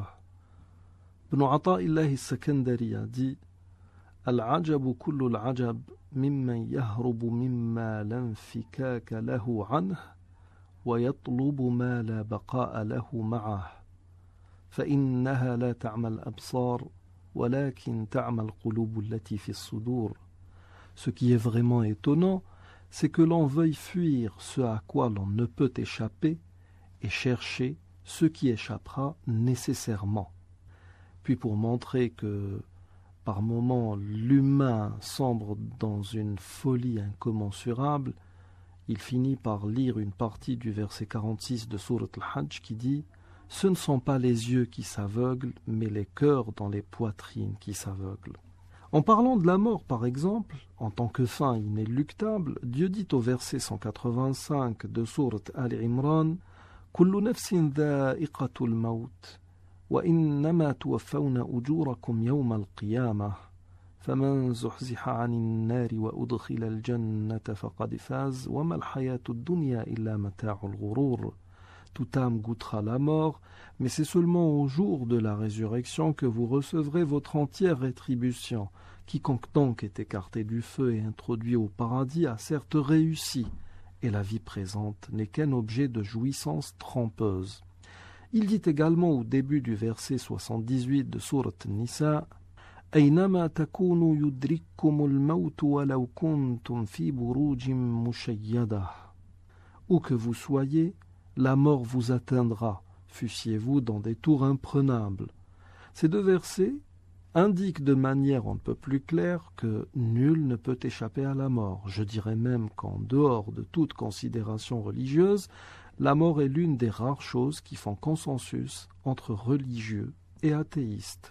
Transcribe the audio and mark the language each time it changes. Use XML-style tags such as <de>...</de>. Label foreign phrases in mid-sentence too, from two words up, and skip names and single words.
<fr>ابن عطاء الله السكندري dit</fr> <ar>العجب كل العجب ممن يهرب مما لا انفكاك له عنه ويطلب ما لا بقاء له معه فإنها لا تعمى الأبصار ولكن تعمى القلوب التي في الصدور.</ar> <fr>Ce qui est vraiment étonnant, c'est que l'on veuille fuir ce à quoi l'on ne peut échapper et chercher ce qui échappera nécessairement. Puis pour montrer que par moments l'humain sombre dans une folie incommensurable, il finit par lire une partie du verset 46 de Sourate Al-Hajj qui dit « Ce ne sont pas les yeux qui s'aveuglent, mais les cœurs dans les poitrines qui s'aveuglent. » En parlant de la mort, par exemple, en tant que fin inéluctable, Dieu dit au verset 185 de Sourate Al-Imran «</fr> <ar>كل نفس ذائقة الموت وإنما توفون أجوركم يوم القيامة فمن زحزح عن النار وأدخل الجنة فقد فاز وما الحياة الدنيا إلا متاع الغرور.</ar> <fr>» Toute âme goûtera la mort, mais c'est seulement au jour de la résurrection que vous recevrez votre entière rétribution. Quiconque donc est écarté du feu et introduit au paradis a certes réussi, et la vie présente n'est qu'un objet de jouissance trompeuse. Il dit également au début du verset 78 de Sourate Nisa «</fr> <ar>أينما تكونوا يدرككم الموت ولو كنتم في بروج مشيدة</ar> <fr>» Où que vous soyez, la mort vous atteindra, fussiez-vous dans des tours imprenables. Ces deux versets indiquent de manière on ne peut plus claire que nul ne peut échapper à la mort. Je dirais même qu'en dehors de toute considération religieuse, la mort est l'une des rares choses qui font consensus entre religieux et athéistes.</fr>